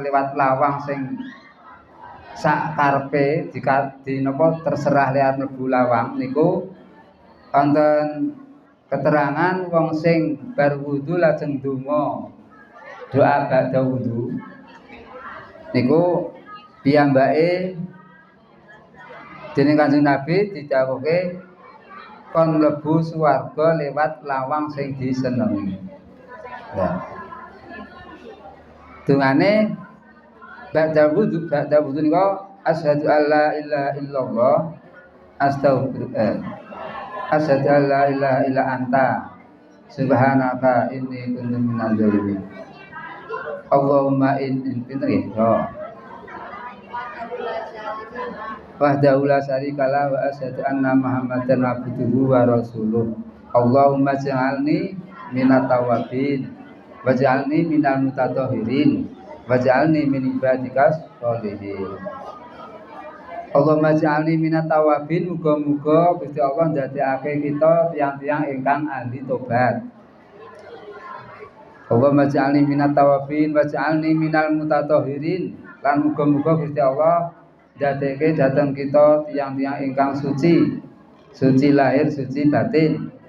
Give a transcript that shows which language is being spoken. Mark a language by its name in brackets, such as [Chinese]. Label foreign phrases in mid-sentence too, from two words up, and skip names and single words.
[Javanese] lewat lawang sing sak karepe di napa terserah lewat mlebu lawang niku wonten keterangan wong sing bar wudu lajeng donga doa [Arabic] بعد الوضوء [Javanese] niku piyambake dening Kanjeng Nabi didhawuhke kon mlebu swarga lewat lawang sing disenengi. Nah, dungane [Arabic] بعد الوضوء niku أشهد أن لا إله إلا الله أشهد أن لا إله إلا أنت سبحانك إني كنت من الظالمين. اللهم إني وحده لا شريك له وأشهد أن محمدا عبده ورسوله. اللهم اجعلني من التوابين واجعلني من المتطهرين واجعلني من عبادك الصالحين. اللهم اجعلني من التوابين, [Javanese] muga-muga Gusti Allah ndadekake kita tiang-tiang ingkang ahli tobat. [Arabic] اللهم اجعلني من التوابين واجعلني من المتطهرين, [Javanese] lan muga-muga Gusti Allah dadeke dateng kita tiang-tiang ingkang suci, suci lahir, suci batin.